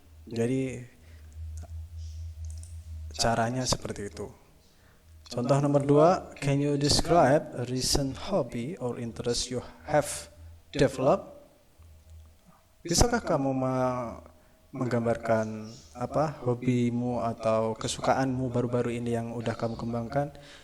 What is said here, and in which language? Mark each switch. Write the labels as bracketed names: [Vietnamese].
[Indonesian] Jadi caranya seperti itu. Contoh nomor 2, [English] can you describe a recent hobby or interest you have developed? [Indonesian] Bisakah kamu menggambarkan hobimu atau kesukaanmu baru-baru ini yang udah kamu kembangkan?